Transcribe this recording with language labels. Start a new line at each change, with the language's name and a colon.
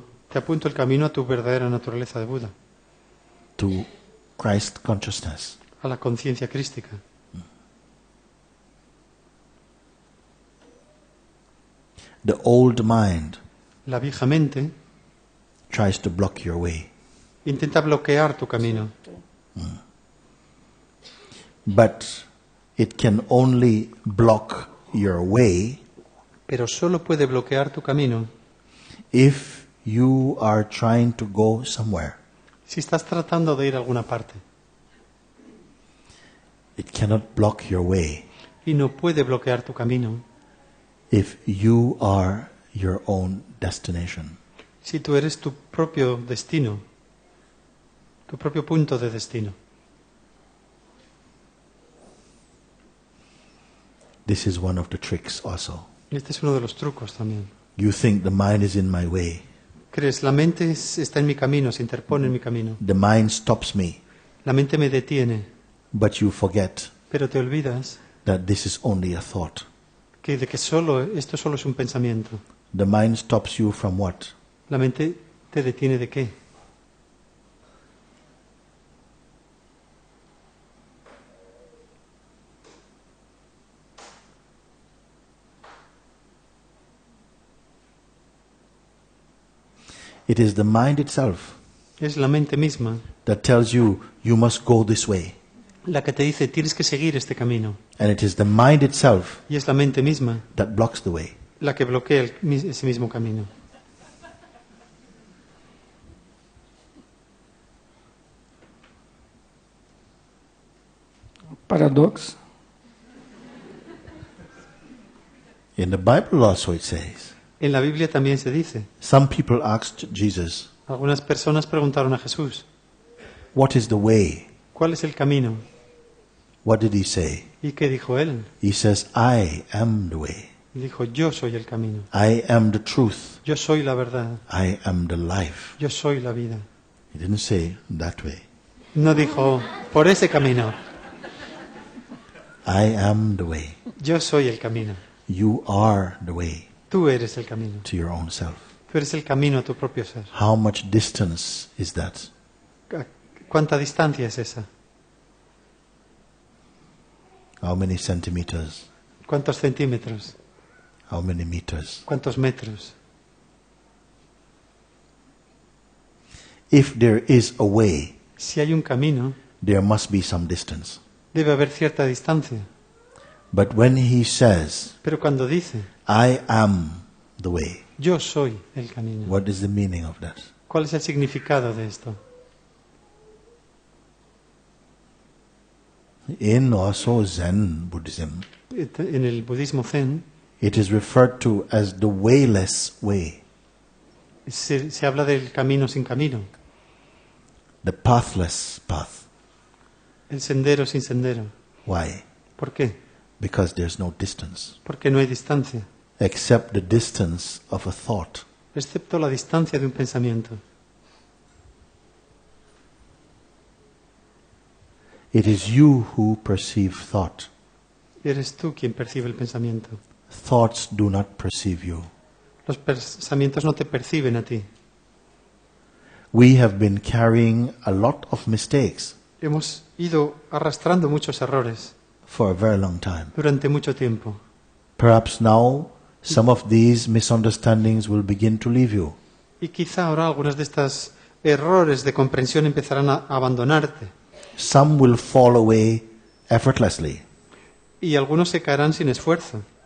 Spanish: Te apunto el camino a tu verdadera naturaleza de Buda,
English: to Christ consciousness.
Spanish: a la conciencia crística.
English: The old mind
Spanish: La vieja mente
English: tries to block your way,
Spanish: intenta bloquear tu camino,
English: but it can only block your way
Spanish: pero solo puede bloquear tu camino
English: if you are trying to go somewhere.
Spanish: si estás tratando de ir a alguna parte.
English: It cannot block your way
Spanish: Y no puede bloquear tu camino
English: if you are your own destination.
Spanish: si tú eres tu propio destino, tu propio punto de destino.
English: This is one of the tricks also.
Spanish: Este es uno de los trucos también.
English: You think the mind is in my way.
Spanish: ¿Crees? La mente está en mi camino, se interpone en mi camino.
English: The mind stops me,
Spanish: La mente me detiene,
English: but you forget
Spanish: pero te olvidas
English: that this is only a thought.
Spanish: de que esto solo es un pensamiento.
English: The mind stops you from what?
Spanish: La mente te detiene de qué?
English: It is the mind itself
Spanish: Es la mente misma
English: that tells you you must go this way.
Spanish: la que te dice tienes que seguir este camino.
English: And it is the mind itself
Spanish: Y es la mente misma
English: that blocks the way.
Spanish: la que bloquea ese mismo camino. Paradoxo.
English: In the Bible also it says,
Spanish: En la Biblia también se dice,
English: some people asked Jesus,
Spanish: algunas personas preguntaron a Jesús,
English: what is the way?
Spanish: ¿cuál es el camino?
English: What did he say?
Spanish: ¿Y qué dijo él?
English: He says, I am the way.
Spanish: Dijo, yo soy el camino,
English: I am the truth.
Spanish: yo soy la verdad,
English: I am the life.
Spanish: yo soy la vida.
English: He didn't say that way.
Spanish: No dijo, por ese camino,
English: I am the way.
Spanish: yo soy el camino,
English: You are the way
Spanish: tú eres el camino,
English: to your own self.
Spanish: tú eres el camino a tu propio ser.
English: How much distance is that?
Spanish: ¿Cuánta distancia es esa?
English: How many centimeters?
Spanish: ¿Cuántos centímetros?
English: How many meters?
Spanish: ¿Cuántos metros?
English: If there is a way,
Spanish: Si hay un camino,
English: there must be some distance.
Spanish: debe haber cierta distancia.
English: But when he says,
Spanish: Pero cuando dice,
English: I am the way,
Spanish: yo soy el camino,
English: what is the meaning of that?
Spanish: ¿cuál es el significado de esto?
English: In also Zen Buddhism,
Spanish: En el budismo zen
English: it is referred to as the wayless way,
Spanish: se habla del camino sin camino,
English: the pathless path.
Spanish: el sendero sin sendero.
English: Why?
Spanish: ¿Por qué?
English: Because there's no distance,
Spanish: Porque no hay distancia,
English: except the distance of a thought.
Spanish: excepto la distancia de un pensamiento.
English: It is you who perceive thought.
Spanish: Eres tú quien percibe el pensamiento.
English: Thoughts do not perceive you.
Spanish: Los pensamientos no te perciben a ti.
English: We have been carrying a lot of mistakes
Spanish: Hemos ido arrastrando muchos errores
English: for a very long time.
Spanish: durante mucho tiempo.
English: Perhaps now some of these misunderstandings will begin to leave you.
Spanish: Y quizá ahora algunos de estos errores de comprensión empezarán a abandonarte.
English: Some will fall away effortlessly.
Spanish: Y algunos se caerán sin esfuerzo.